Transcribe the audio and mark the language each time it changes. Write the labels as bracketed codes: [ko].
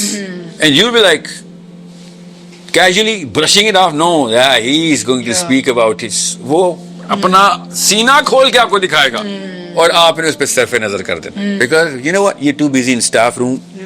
[en] And you'll be like casually brushing it off. No, yeah, he is going to speak about it. [ur] وہ اپنا سینہ کھول کے آپ کو دکھائے گا اور آپ نے اس پہ صرف نظر کر دینا. [en] Because you know what, you're too busy in staff room.